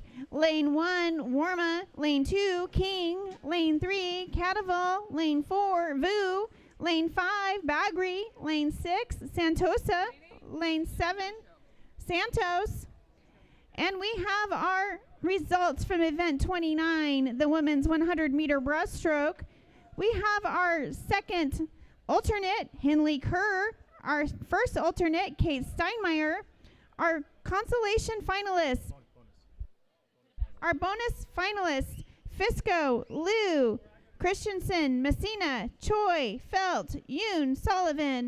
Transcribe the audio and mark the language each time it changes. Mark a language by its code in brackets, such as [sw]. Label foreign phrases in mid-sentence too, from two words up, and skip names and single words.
[en] Lane 1, Warma. Lane 2, King. Lane 3, Cataval. Lane 4, Vu. Lane 5, Bagri. Lane 6, Santosa. Lane 7, Santos. And we have our results from event 29, the women's 100-meter breaststroke. We have our second alternate, Henley Kerr. Our first alternate, Kate Steinmeier. Our consolation finalists, our bonus finalists, Fisco, Liu, Christensen, Messina, Choi, Felt, Yoon, Sullivan.